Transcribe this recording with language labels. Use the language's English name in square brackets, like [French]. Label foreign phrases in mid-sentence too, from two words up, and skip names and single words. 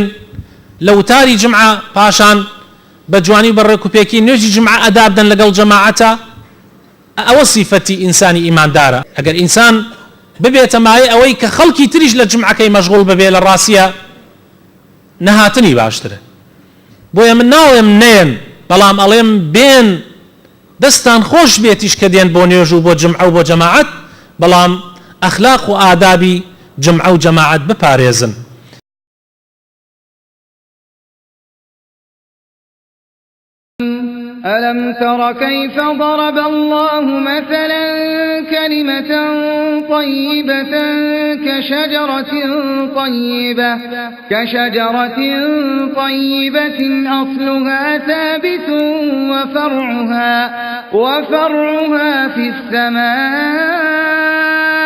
[Central Kurdish] لە وتاری جمعە پاشان بە جوانی بەڕێکوپێکی نوێژی جمعە ئەدا بدەن لەگەڵ جەماعەتە ئەوە سیفەتی ئینسانی ئیماندارە ئەگەر ئینسان ببێتە مایە ئەوەی کە خەڵکی تریش لە جمعەکەی مەشغوڵ ببێ لە ڕاستیە نەهاتنی باشترە بۆیە من ناڵێم نێن بەڵام ئەڵێم بێن دەستان خۆش بێتیش کە دێن بۆ نوێژ و بۆ جمعە و بۆ جەماعەت بەڵام ئەخلاق و ئادابی جمعە و جەماعەت بپارێزن [Arabic] ألم تر كيف ضرب الله مثلا كلمة طيبة كشجرة طيبة أصلها ثابت وفرعها في السماء